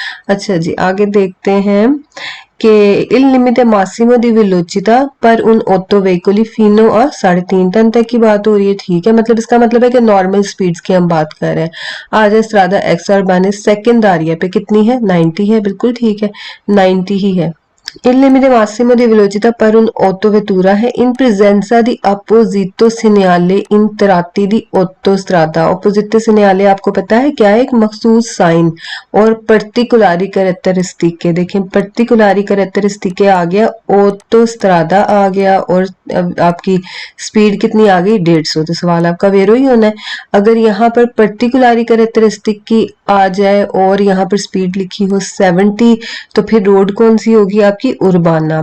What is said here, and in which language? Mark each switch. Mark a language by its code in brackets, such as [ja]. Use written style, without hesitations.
[hi] अच्छा जी, आगे देखते हैं कि [it] il limite massimo di velocità [hi] पर [it] उन ऑटो व्हीकली फिनो [hi] और 3.5 टन तक की बात हो रही है। ठीक है, मतलब इसका मतलब है कि नॉर्मल स्पीड्स की हम बात कर रहे हैं। आज [it] स्ट्रादा एक्स उर्बाने सेकेंडारिया [hi] पे कितनी है, 90 है। बिल्कुल ठीक है, 90 ही है। [it] Il limite massimo di velocità per un autovettura है in presenza di opposito segnale in tratti di autostrada। [hi] opposite segnale आपको पता है क्या है, एक मखसूस साइन और पर्टिकुलरी कैरेक्टरिस्टिक है। देखें पर्टिकुलरी कैरेक्टरिस्टिक आ गया, ऑटोस्ट्रादा आ गया, और आपकी स्पीड कितनी आ गई, 150। तो सवाल आपका वेरो ही होना है। अगर यहाँ पर पर्टिकुलरी कैरेक्टरिस्टिक की आ जाए और यहाँ पर स्पीड लिखी हो 70, तो फिर रोड कौन सी होगी आपकी, उर्बाना।